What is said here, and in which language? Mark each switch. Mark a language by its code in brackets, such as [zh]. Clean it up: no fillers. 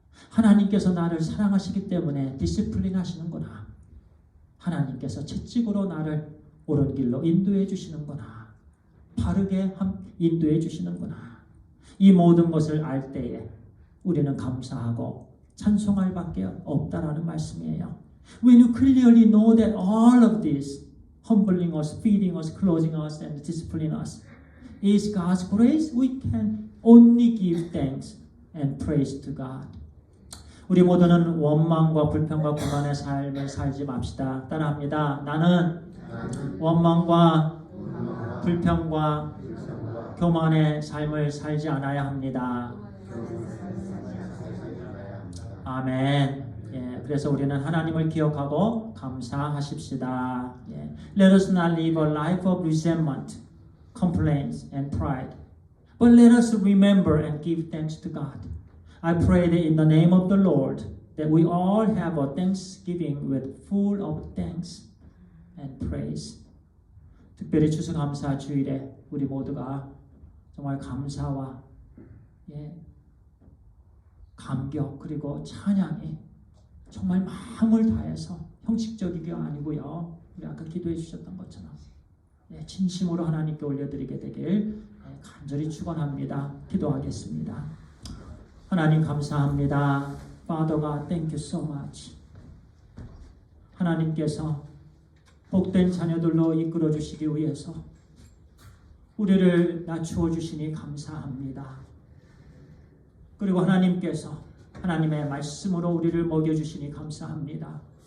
[ko] 하나님께서 나를 사랑하시기 때문에 디시플린 하시는구나. 하나님께서 채찍으로 나를 옳은 길로 인도해 주시는구나. 바르게 인도해 주시는구나. 이 모든 것을 알 때에 우리는 감사하고 찬송할 밖에 없다라는 말씀이에요. [en] When you clearly know that all of this, humbling us, feeding us, clothing us, and disciplining us, is God's grace, we can only give thanks and praise to God. [ko] 우리 모두는 원망과 불평과 교만의 삶을 살지 맙시다. 따라합니다. 나는 원망과 불평과 교만의 삶을 살지 않아야 합니다. 아멘. 그래서 우리는 하나님을 기억하고 감사하십시다. [en] Let us not live a life of resentment, complaints, and pride, but let us remember and give thanks to God. I pray that in the name of the Lord, that we all have a thanksgiving with full of thanks and praise. [ko] 특별히 추수감사 주일에 우리 모두가 정말 감사와 감격 그리고 찬양이 정말 마음을 다해서 형식적이게 아니고요. 우리 아까 기도해 주셨던 것처럼 진심으로 하나님께 올려드리게 되길 간절히 축원합니다. 기도하겠습니다. 하나님 감사합니다. [en] Father God, thank you so much. [ko] 하나님께서 복된 자녀들로 이끌어 주시기 위해서 우리를 낮추어 주시니 감사합니다. 그리고 하나님께서 하나님의 말씀으로 우리를 먹여주시니 감사합니다.